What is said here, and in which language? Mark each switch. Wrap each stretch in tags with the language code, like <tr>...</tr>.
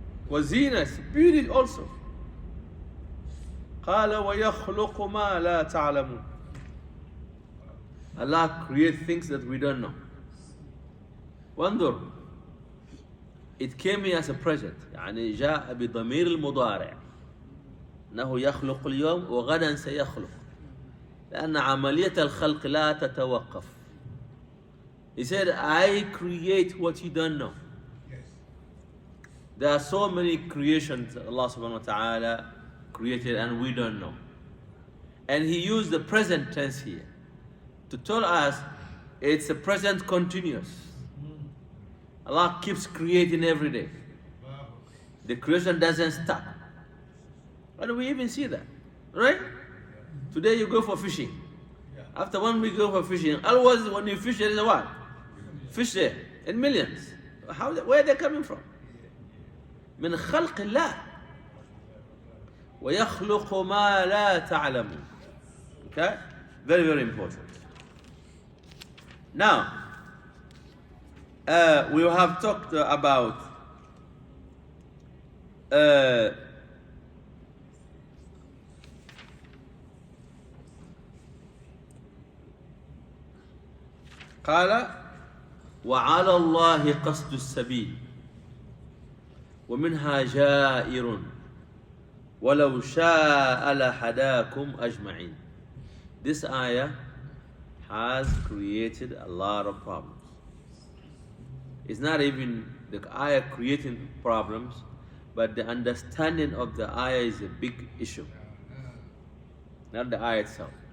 <ar>وزينة,</ar> <en>it's beauty also.</en> <ar>قال ويخلق ما لا تعلمون.</ar> <en>Allah creates things that we don't know.</en> <ar>وانظر,</ar> <en>it came here as a present.</en> <ar>يعني جاء بضمير المضارع أنه يخلق اليوم وغدا سيخلق لأن عملية الخلق لا تتوقف.</ar> <en>He said, I create what you don't know. There are so many creations that Allah subhanahu wa ta'ala created and we don't know. And He used the present tense here to tell us it's a present continuous. Allah keeps creating every day. The creation doesn't stop. And we even see that, right? Today you go for fishing. After 1 week you go for fishing. Otherwise when you fish there is a what? Fish there in millions. Where are they coming from?</en> <ar>من خلق الله ويخلق ما لا تعلمون.</ar> <en>Okay? Very, very important. Now, we have talked about</en> <ar>قال وعلى الله قصد السبيل ومنها جائر ولو شاء لهداكم أجمعين.</ar> <en>This ayah has created a lot of problems. It's not even the ayah creating problems, but the understanding of the ayah is a big issue, not the ayah itself.</en>